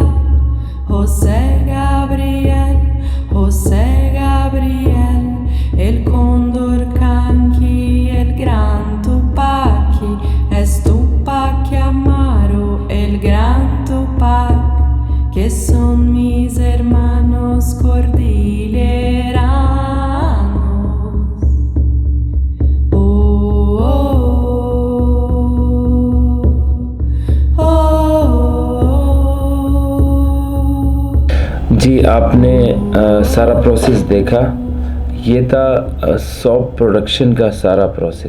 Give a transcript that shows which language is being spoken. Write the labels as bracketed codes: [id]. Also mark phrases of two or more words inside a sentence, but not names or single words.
[es] José Gabriel, el cóndor canqui, el gran Tupaki, es Tupac Amaru, el gran Tupac, que son mis hermanos cordilleranos. Oh, oh, oh, oh, oh. [hi] जी आपने सारा प्रोसेस देखा। ये था [en] soap production [hi] का सारा प्रोसेस।